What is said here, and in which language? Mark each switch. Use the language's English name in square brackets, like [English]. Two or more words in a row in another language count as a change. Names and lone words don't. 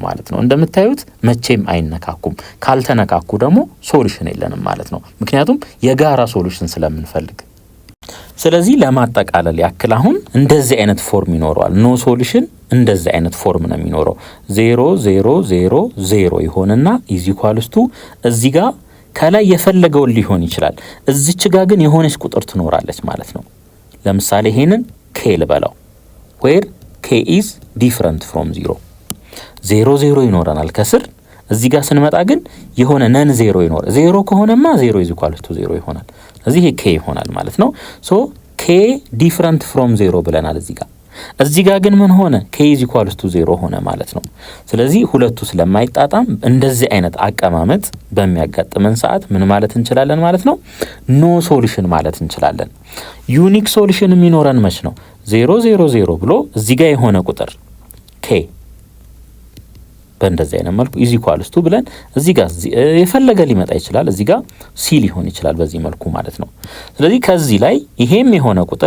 [Amharic] ማለት ነው እንደምታዩት መቼም አይነካኩም ካልተነካኩ ደግሞ ሶሉሽን የለንም ማለት ነው ምክንያቱም የጋራ ሶሉሽን ስለምንፈልግ ስለዚህ ለማጠቃለል ያክል አሁን እንደዚህ አይነት ፎርም ይኖረዋል [English] no solution [Amharic] እንደዚህ አይነት ፎርም ነው የሚኖረው 0 0 0 0 ይሆንና [English] is equals to [Amharic] እዚህ ጋር ከላይ የፈለገውን ሊሆን ይችላል እዚች ጋር ግን የሆነች ቁጥር ትኖራለች ማለት ነው ለምሳሌ ይሄንን k ልበላው [English] where k is different from 0 0 0 [Amharic] ይኖረናል ከስር እዚህ ጋር ስንመጣ ግን የሆነ ነን 0 ይኖራል 0 ከሆነማ [English] 0 is equal to 0 [Amharic] ይሆናል ስለዚህ ይሄ k ይሆናል ማለት ነው [English] so k different from 0 [Amharic] ብለናል እዚህ ጋር ግን ምን ሆነ [English] k is equal to 0 [Amharic] ሆነ ማለት ነው ስለዚህ ሁለቱ ስለማይጣጣም እንደዚህ አይነት አቀማመጥ በሚያጋጥመን ሰዓት ምን ማለት እንችላለን ማለት ነው [English] no solution [Amharic] ማለት እንችላለን [English] unique solution [Amharic] የሚኖረን መች ነው 0 0 0 ብሎ እዚህ ጋር የሆነ ቁጥር k በእንደዚህ አይነት መልኩ [English] is equals to [Amharic] ብለን እዚህ ጋር የፈለገ ሊመጣ ይችላል እዚህ ጋር ሲ ሊሆን ይችላል በዚህ መልኩ ማለት ነው ስለዚህ ከዚህ ላይ ይሄም የሆነ